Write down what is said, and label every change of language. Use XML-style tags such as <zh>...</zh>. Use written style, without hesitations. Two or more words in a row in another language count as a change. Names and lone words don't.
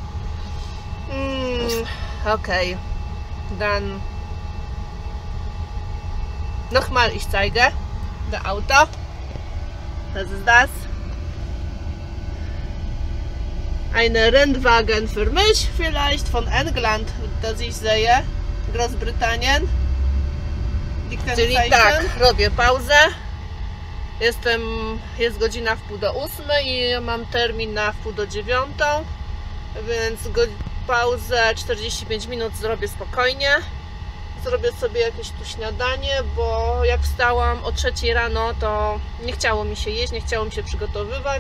<de>Okay, dann nochmal, ich zeige das Auto. Das ist das. Ein Rennwagen für mich, vielleicht von England, das ich sehe, Großbritannien.</de> <pl>Czyli tak, robię pauzę. Jest godzina 7:30 i mam termin na 8:30, więc pauzę 45 minut zrobię spokojnie. Zrobię sobie jakieś tu śniadanie, bo jak wstałam o 3 rano, to nie chciało mi się jeść, nie chciało mi się przygotowywać.</pl>